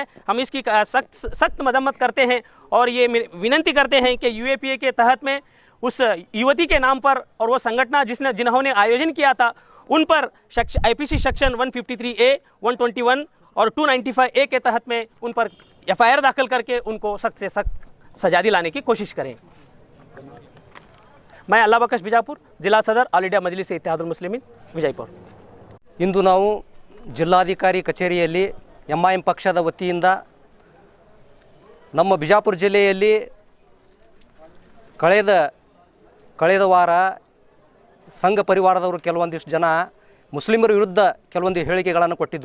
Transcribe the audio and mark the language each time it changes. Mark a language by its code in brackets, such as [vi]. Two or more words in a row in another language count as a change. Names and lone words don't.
[hi] हम इसकी सख्त मजम्मत करते हैं और ये विनंती करते हैं कि यूएपीए के तहत में उस युवती के नाम पर और वो संगठन जिन्होंने आयोजन किया था उन पर [en] IPC section 153A, [hi] 121 और 295A के तहत में उन पर एफआईआर दाखिल करके उनको सख्त से सख्त सजा दिलाने की कोशिश करें। मैं अल्लाह बख्श बीजापुर, जिला सदर, ऑल इंडिया मजलिस इत्तेहादुल मुस्लिमीन ವಿಜಯಪುರ। [kn] ಇಂದು ನಾವು ಜಿಲ್ಲಾಧಿಕಾರಿ ಕಚೇರಿಯಲ್ಲಿ ಎಂಐಎಂ ಪಕ್ಷದ ವತಿಯಿಂದ ನಮ್ಮ ಬಿಜಾಪುರ ಜಿಲ್ಲೆಯಲ್ಲಿ ಕಳೆದ ವಾರ ಸಂಘ ಪರಿವಾರದವರು ಕೆಲವೊಂದಿಷ್ಟು ಜನ ಮುಸ್ಲಿಮರ ವಿರುದ್ಧ ಕೆಲವೊಂದು ಹೇಳಿಕೆಗಳನ್ನು ಕೊಟ್ಟಿದ್ದರು.